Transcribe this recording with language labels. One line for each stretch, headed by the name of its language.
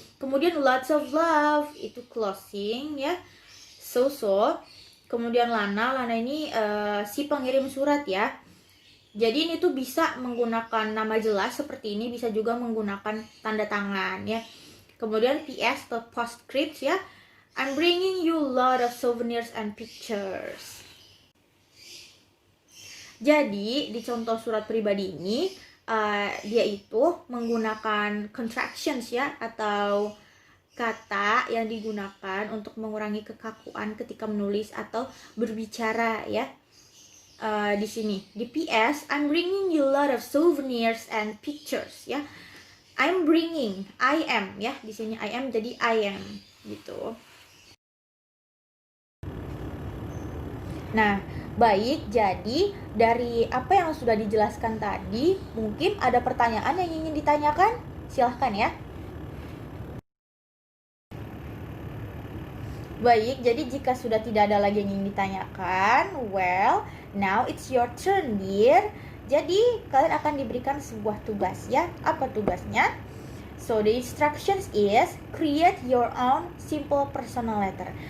Indonesian: Kemudian
English: lots of love,
Indonesian: itu closing ya. So. Kemudian Lana ini si pengirim surat ya. Jadi ini tuh bisa menggunakan nama jelas seperti ini, bisa juga menggunakan tanda tangan ya. Kemudian PS atau postscript ya.
English: I'm bringing you a lot of souvenirs and pictures.
Indonesian: Jadi di contoh surat pribadi ini dia itu menggunakan contractions ya, atau kata yang digunakan untuk mengurangi kekakuan ketika menulis atau berbicara ya. Di sini di PS
English: I'm bringing you a lot of souvenirs and pictures
Indonesian: ya.
English: I'm bringing, I am ya,
Indonesian: di sini
English: I am jadi I am gitu.
Indonesian: Nah, baik, jadi dari apa yang sudah dijelaskan tadi, mungkin ada pertanyaan yang ingin ditanyakan? Silahkan ya. Baik, jadi jika sudah tidak ada lagi yang ingin ditanyakan,
English: well, now it's your turn, dear.
Indonesian: Jadi, kalian akan diberikan sebuah tugas ya. Apa tugasnya?
English: So, the instructions is create your own simple personal letter.